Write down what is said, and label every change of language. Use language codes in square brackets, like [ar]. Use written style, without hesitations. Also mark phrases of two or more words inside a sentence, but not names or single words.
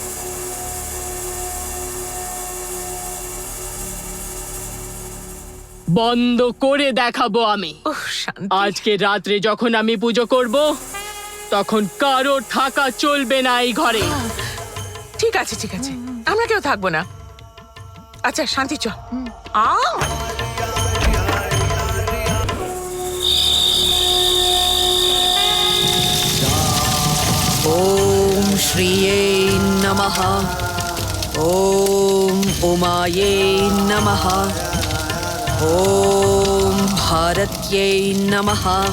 [bn] বন্ধ করে দেখাবো আমি। ওহ, শান্তি। আজকে রাত্রে যখন আমি পুজো করব তখন কারো থাকা চলবে না এই ঘরে। ঠিক আছে ঠিক আছে, আমরা কেউ থাকবো না। আচ্ছা শান্তি চল। আ [sa] ॐ श्रिये नमः। ॐ उमायै नमः। ॐ भारत्यै नमः।